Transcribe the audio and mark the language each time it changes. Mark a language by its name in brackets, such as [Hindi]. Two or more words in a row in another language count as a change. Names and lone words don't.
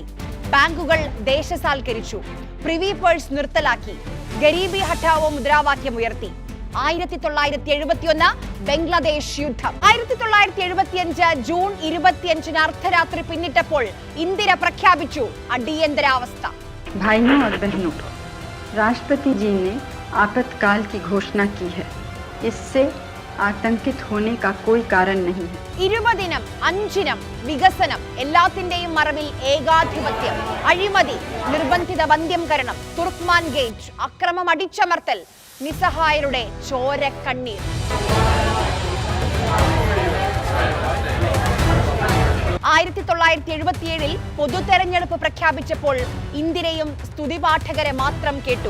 [Malayalam] ബാങ്കുകൾ ദേശസാൽക്കരിച്ചു, പ്രിവി പേഴ്സ് നിർത്തലാക്കി, [Hindi] गरीबी हटाओ [Malayalam] മുദ്രാവാക്യം ഉയർത്തി. 1971 ബംഗ്ലാദേശ് യുദ്ധം. 1975 ജൂൺ 25 അർദ്ധരാത്രി പിന്നിട്ടപ്പോൾ ഇന്ദിര പ്രഖ്യാപിച്ചു അടിയന്തരാവസ്ഥ. [Hindi] भाइयों और बहनों, राष्ट्रपति जी ने आपातकाल की घोषणा की है. इससे आतंकित होने का कोई कारण नहीं है. [Malayalam] 20-നും 5-നും വികസനം, എല്ലാത്തിന്റെയും മറവിൽ ഏകാധിപത്യം, അഴിമതി, നിർബന്ധിത വന്ധ്യംകരണം, തുർക്ക്മാൻ ഗേറ്റ്, അക്രമം, അടിച്ചമർത്തൽ, നിസ്സഹായരുടെ ചോരക്കണ്ണീർ. 1977 പൊതുതെരഞ്ഞെടുപ്പ് പ്രഖ്യാപിച്ചപ്പോൾ ഇന്ദിരയും സ്തുതിപാഠകരെ മാത്രം കേട്ടു.